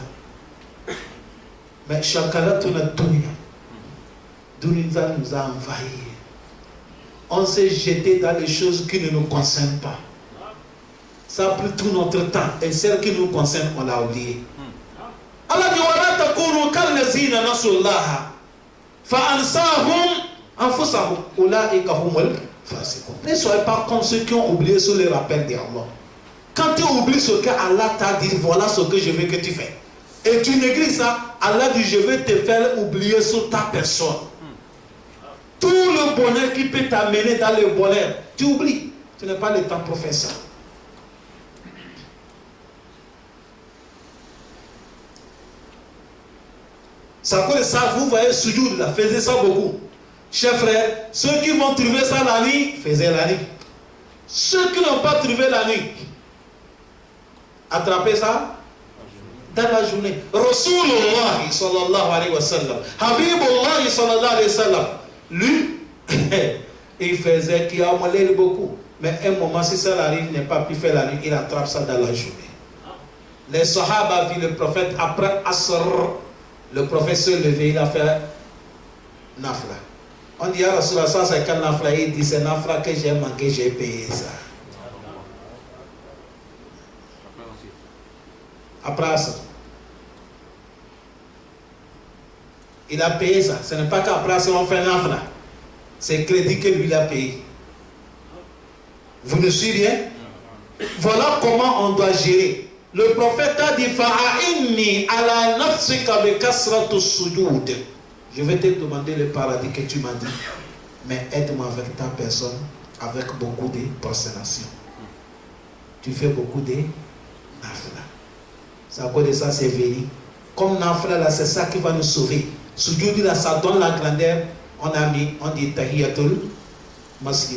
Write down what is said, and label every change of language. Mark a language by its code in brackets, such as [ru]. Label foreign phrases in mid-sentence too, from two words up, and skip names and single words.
[fr] Mais chacun tourne dunya. Dunya nous a envahis. On s'est jeté dans les choses qui ne nous concernent pas. Ça a pris tout notre temps. Et celles qui nous concernent, on l'a oublié. [ar] Allah dit وَلَا تَكُونُوا كَالَّذِينَ نَسُوا اللَّهَ فَأَنسَاهُمْ أَنفُسَهُمْ أُولَٰئِكَ هُمُ الْفَاسِقُونَ. [fr] Ne soyez pas comme ceux qui ont oublié sur les rappels d'Allah. Quand tu oublies ce que Allah t'a dit, voilà ce que je veux que tu fais. Et tu négliges ça, Allah dit je vais te faire oublier sur ta personne. Tout le bonheur qui peut t'amener dans le bonheur, tu oublies. Tu n'as pas le temps pour faire ça. Ça cause ça, vous voyez, sujoud là, faisait ça beaucoup. Chers frères, ceux qui vont trouver ça la nuit, faisaient la nuit. Ceux qui n'ont pas trouvé la nuit, attrapez ça dans la journée. [ar] رسول الله صلى الله عليه وسلم، حبيب الله صلى الله عليه وسلم, [fr] lui, il faisait qu'il a amalé beaucoup. Mais un moment, si ça arrive, il n'a pas pu faire la nuit, il attrape ça dans la journée. Les Sahaba vu le prophète après Asr. Le prophète se levait, il a fait nafla. On dit à Rasulullah, ça c'est quel nafla? Il dit c'est nafla que j'ai manqué, j'ai payé ça. Après ça, il a payé ça. Ce n'est pas qu'après ça on fait nafla. C'est crédit que lui a payé. Vous me suivez bien? Voilà comment on doit gérer. Le prophète a dit [ar] فأعني على نفسك بكثرة السجود. [fr] Je vais te demander le paradis que tu m'as dit. Mais aide-moi avec ta personne, avec beaucoup de prosternation. Tu fais beaucoup de nafla. C'est à cause de ça, c'est venu. Comme nafla là, c'est ça qui va nous sauver. Sujud là, ça donne la grandeur. On dit [ar] تحية المسجد.